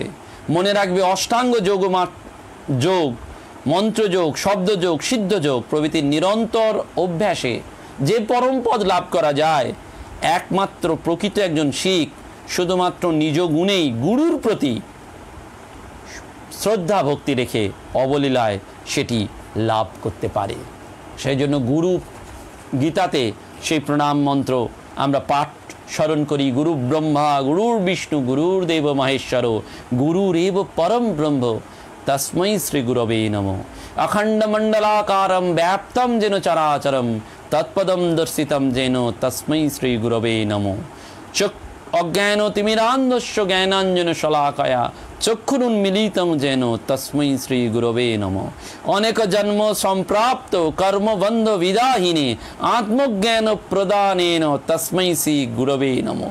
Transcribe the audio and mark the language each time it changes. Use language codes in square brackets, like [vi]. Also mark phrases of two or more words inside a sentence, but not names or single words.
[bn] মনে রাখবে অষ্টাঙ্গ যোগ, মন্ত্রযোগ, শব্দযোগ, সিদ্ধযোগ প্রভৃতির নিরন্তর অভ্যাসে যে পরমপদ লাভ করা যায়, একমাত্র প্রকৃত একজন শিখ শুধুমাত্র নিজ গুণেই গুরুর প্রতি শ্রদ্ধা ভক্তি রেখে অবলীলায় সেটি লাভ করতে পারে। সেই জন্য গুরু গীতাতে সেই প্রণাম মন্ত্র আমরা পাঠ স্মরণ করি, [sa] গুরু ব্রহ্মা গুরুর বিষ্ণু গুরুর্দেব মহেশ্বর গুরুরেব পরম ব্রহ্ম তস্मै শ্রী গুরবে নমঃ। অখণ্ড মণ্ডলাকারম ব্যাপ্তম যেন চরাচরম তৎপদম দর্শিতম যেন তস্मै শ্রী গুরবে নমঃ। অজ্ঞান তিমিরান্ধস্য জ্ঞানাঞ্জন শলাকয়া চক্ষুরুন্মিলিতং যেন তস্मै শ্রী গুরবে নমঃ। অনেক জন্ম সম্প্রাপ্ত কর্মবন্ধ বিদাহিনে আত্মজ্ঞান প্রদানেন তস্मै শ্রী গুরবে নমঃ।